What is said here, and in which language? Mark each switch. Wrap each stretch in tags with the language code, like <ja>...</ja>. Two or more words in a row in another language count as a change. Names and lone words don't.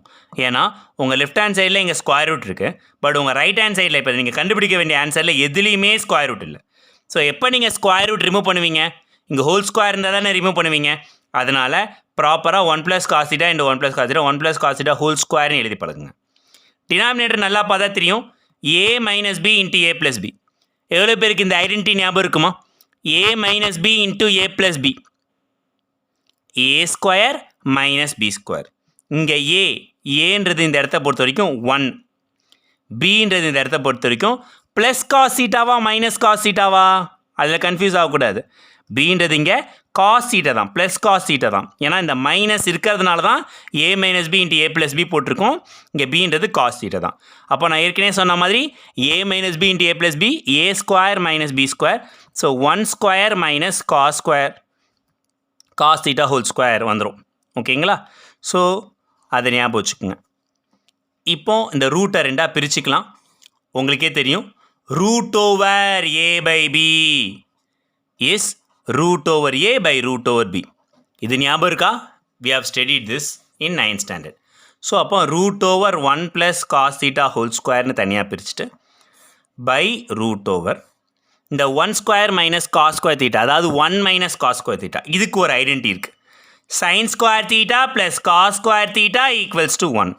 <ta>ஏன்னா உங்கள்</ta> <en>left hand side</en> <ta>இங்கே</ta> <en>square root</en> <ta>இருக்குது, பட் உங்கள்</ta> <en>right hand side</en> <ta>இப்போ நீங்கள் கண்டுபிடிக்க வேண்டிய ஆன்சரில் எதுலேயுமே</ta> <en>square root</en> <ta>இல்லை. ஸோ எப்போ நீங்கள்</ta> <en>square root remove</en> <ta>பண்ணுவீங்க? இங்கே</ta> <en>whole square</en> <ta>இருந்தால் தானே ரிமூவ் பண்ணுவீங்க. அதனால் ப்ராப்பராக 1 + cos θ × 1 + cos θ 1 + cos θ</ta> <en>whole square</en> <ta>எழுதி பழகுங்க. டினாமினேட்டர் நல்லா பார்த்தா தெரியும். a - b × a + b. எவ்வளோ பேருக்கு இந்த ஐடென்டிட்டி ஞாபகம் இருக்குமா? a - b × a + b, a² - b². இங்கே ஏன்றது இந்த இடத்த பொறுத்த வரைக்கும் 1, bன்றது இந்த இடத்த பொறுத்த வரைக்கும் ப்ளஸ் cos θவா -cos θவா அதில் கன்ஃபியூஸ் ஆகக்கூடாது. bன்றது இங்கே cos θ தான், ப்ளஸ் cos θ தான். ஏன்னா இந்த மைனஸ் இருக்கிறதுனால தான் a - b × a + b போட்டிருக்கோம். இங்கே bன்றது cos θ தான். அப்போ நான் ஏற்கனவே சொன்ன மாதிரி a - b × a + b, a² - b². ஸோ 1² - cos θ</ta> <en>whole square</en> <ta>வந்துடும். ஓகேங்களா? ஸோ அதை ஞாபகம் வச்சுக்கோங்க. இப்போ இந்த ரூட்டை ரெண்டாக பிரிச்சுக்கலாம். உங்களுக்கே தெரியும் √ a/b இஸ் √a/√b. இது ஞாபகம் இருக்கா?</ta> <en>we have studied this in 9th standard.</en> <ta>ஸோ அப்போ √ 1 + cos θ</ta> <en>whole square</en> <ta>தனியாக பிரிச்சுட்டு பை √ இந்த 1² - cos² θ, அதாவது 1 - cos² θ. இதுக்கு ஒரு ஐடென்டிட்டி இருக்குது. sin² θ + cos² θ = 1.</ta>